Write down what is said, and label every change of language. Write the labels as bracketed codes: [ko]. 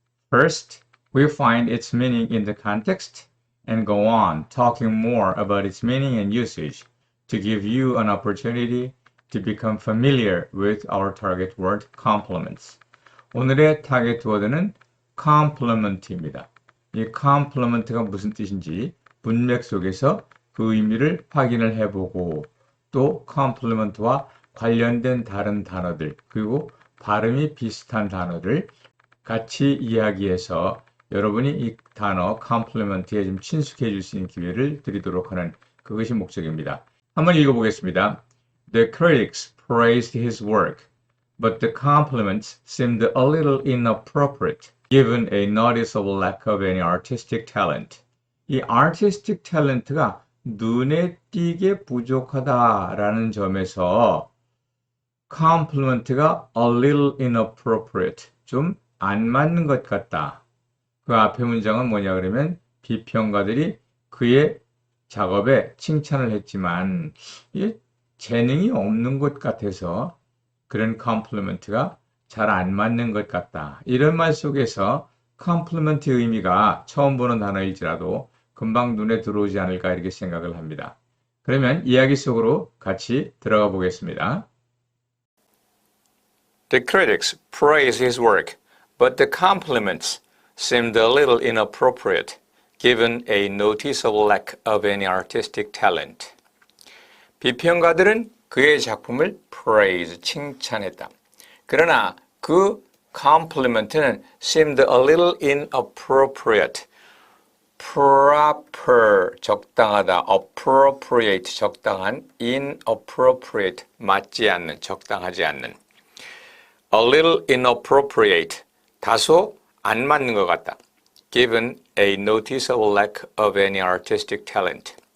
[en] First, we find its meaning in the context and go on talking more about its meaning and usage to give you an opportunity to become familiar with our target word complements. [ko] 오늘의 타겟 워드는 complement입니다. 이 complement가 무슨 뜻인지 문맥 속에서 그 의미를 확인을 해보고 또 complement와 관련된 다른 단어들 그리고 발음이 비슷한 단어를 같이 이야기해서 여러분이 이 단어 complement에 좀 친숙해질 수 있는 기회를 드리도록 하는 그것이 목적입니다. 한번 읽어보겠습니다. [en] The critics praised his work, but the compliments seemed a little inappropriate given a noticeable lack of any artistic talent. [ko] 이 artistic talent가 눈에 띄게 부족하다라는 점에서 compliment가 [en] a little inappropriate, [ko] 좀 안 맞는 것 같다. 그 앞에 문장은 뭐냐 그러면 비평가들이 그의 작업에 칭찬을 했지만 이게 재능이 없는 것 같아서 그런 compliment가 잘 안 맞는 것 같다. 이런 말 속에서 compliment의 의미가 처음 보는 단어일지라도 금방 눈에 들어오지 않을까 이렇게 생각을 합니다. 그러면 이야기 속으로 같이 들어가 보겠습니다. [en] The critics praised his work, but the compliments seemed a little inappropriate, given a noticeable lack of any artistic talent. [ko] 비평가들은 그의 작품을 praise, 칭찬했다. 그러나 그 [en] compliment는 seemed a little inappropriate. [ko] proper, 적당하다. appropriate, 적당한. inappropriate, 맞지 않는, 적당하지 않는. [en] a little inappropriate, [ko] 다소 안 맞는 것 같다. [en] given a noticeable lack of any artistic talent.